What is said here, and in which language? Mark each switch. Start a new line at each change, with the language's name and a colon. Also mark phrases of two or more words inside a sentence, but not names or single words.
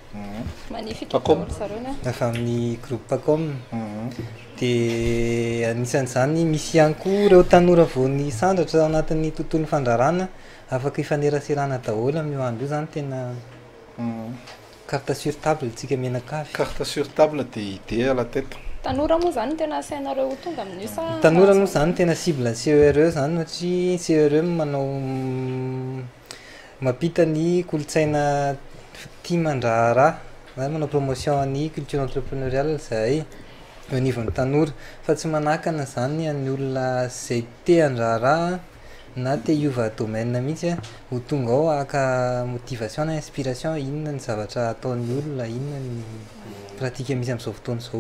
Malagasy: efa amin'ny groupe Pacom dia anisan'izany misy ihany koa ireo tanora voany sandratra ao anatin'ny tontolo fandrarana afaka hifaneraserana daholo amin'io andro io zany tena
French: carte sur table
Malagasy: tsika menakavy
French: carte sur table dia idée à la tête
Malagasy: tanora moa zany tena asainareo tonga amin'io sa tanora moa zany tena cible ny CERE zany satria CERE manao mampita ny kolotsaina tia mandraharaha zany manao promotion ny
French: culture entrepreneuriale
Malagasy: zay
French: au niveau
Malagasy: ny tanora fa tsy manakana zany amin'ny olona zay te handraharaha na te hiova domaine mihitsy ho tonga ao aka motivation na inspiration inona ny zavatra ataon'ny olona inona ny pratika misy amin'izao fotoana izao